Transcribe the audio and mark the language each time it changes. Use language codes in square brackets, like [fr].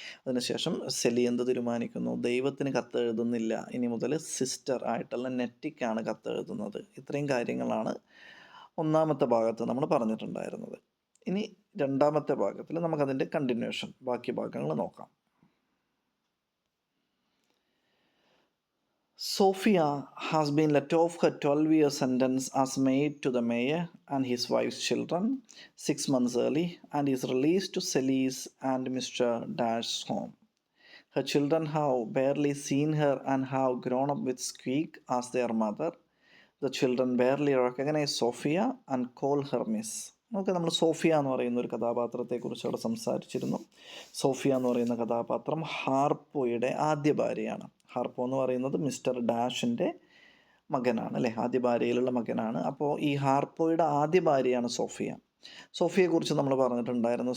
[ml] അതിനുശേഷം സെലി എന്ത് തീരുമാനിക്കുന്നു, ദൈവത്തിന് കത്തെഴുതുന്നില്ല, ഇനി മുതൽ സിസ്റ്റർ ആയിട്ടുള്ള നെറ്റിക്കാണ് കത്തെഴുതുന്നത്. ഇത്രയും കാര്യങ്ങളാണ് ഒന്നാമത്തെ ഭാഗത്ത് നമ്മൾ പറഞ്ഞിട്ടുണ്ടായിരുന്നത്. ഇനി രണ്ടാമത്തെ ഭാഗത്തിൽ നമുക്കതിൻ്റെ കണ്ടിന്യൂഷൻ, ബാക്കി ഭാഗങ്ങൾ നോക്കാം. [en] Sophia has been let off her 12-year sentence as maid to the mayor and his wife's children 6 months early and is released to Sally's and Mr. Dash's home. Her children have barely seen her and have grown up with Squeak as their mother. The children barely recognize Sophia and call her Miss. [ml] നമുക്ക് നമ്മൾ Sophia എന്ന് പറയുന്ന ഒരു കഥാപാത്രത്തെക്കുറിച്ച് അവിടെ സംസാരിച്ചിരുന്നു. Sophia എന്ന് പറയുന്ന കഥാപാത്രം ഹാർപ്പോയുടെ ആദ്യ ഭാര്യയാണ്. ഹാർപ്പോ എന്ന് പറയുന്നത് മിസ്റ്റർ ഡാഷിൻ്റെ മകനാണ് അല്ലേ, ആദ്യ ഭാര്യയിലുള്ള മകനാണ്. അപ്പോൾ ഈ ഹാർപ്പോയുടെ ആദ്യ ഭാര്യയാണ് സോഫിയ. സോഫിയെക്കുറിച്ച് നമ്മൾ പറഞ്ഞിട്ടുണ്ടായിരുന്നു.